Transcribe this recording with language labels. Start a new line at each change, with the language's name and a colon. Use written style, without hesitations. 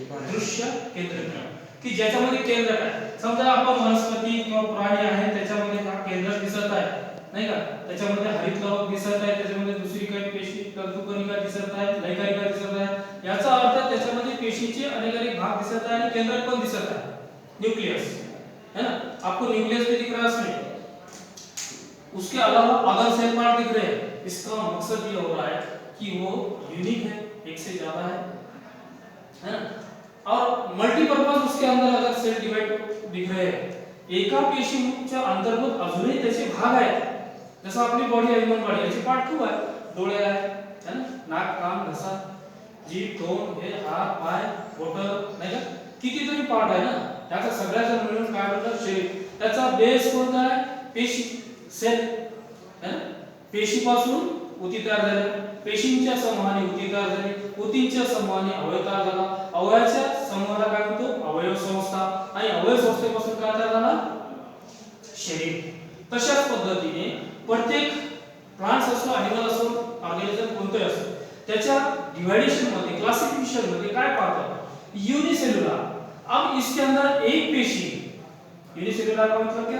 Marathi: दृश्य केंद्रक, की ज्याच्यामध्ये केंद्रक आहे. समजा आपण वनस्पती किंवा प्राणी आहे त्याच्यामध्ये का केंद्रक दिसत आहे, नाही का? त्याच्यामध्ये हरितलवक दिसत आहे, त्याच्यामध्ये दुसरी काही पेशी तंतुकणिका दिसत आहे, लैकारिका दिसत आहे. याचा अर्थ त्याच्यामध्ये पेशीचे अनेक भाग दिसत आहे आणि केंद्रक पण दिसत आहे, न्यूक्लियस है ना.
Hindi: आपको न्यूक्लियस भी दिख रहा है इसमें. उसके अलावा अदर सेल पार्ट दिख रहे हैं. इसका मकसद ये हो रहा है कि वो यूनिक है, एक से ज्यादा है ना. और मल्टीपर्पज उसके अंदर अगर सेल डिवाइड दिख रहे हैं,
Marathi: एका पेशीच्या अंतर्गत अजूनही त्याचे भाग आहेत. जसं आपली बॉडी आहे, ह्यूमन बॉडी, याचे पार्ट खूप आहेत. डोळे आहेत, है ना, नाक, कान, घसा, जीभ, तोंड, हे हात, पाय, बोटं, नाही का, कितीतरी पार्ट आहे ना. त्याचा सगळ्याचा मिळून काय बनतं? शरीर. त्याचा बेस कोणता आहे? पेशी, सेल, है ना. पेशीपासून ऊती तयार झाली, पेशींच्या समूहाने ऊती तयार झाली, ऊतींच्या समूहाने अवयव तयार झाला, अवयवाच्या समूहाला काय म्हणतो? अवयव संस्था, आणि अवयव संस्थेपासून काय तयार झाला? शरीर. तशाच पद्धतीने प्रत्येक प्लांट्स असो, एनिमल असो, ऑर्गॅनिझम कोणतेही असो, त्याच्या डिवाइडेशन मध्ये, क्लासिफिकेशन मध्ये काय पाहतो? यूनिसेलुलर.
Hindi: अब इसके अंदर एक पेशी, यूनिसेलुलर का मतलब क्या?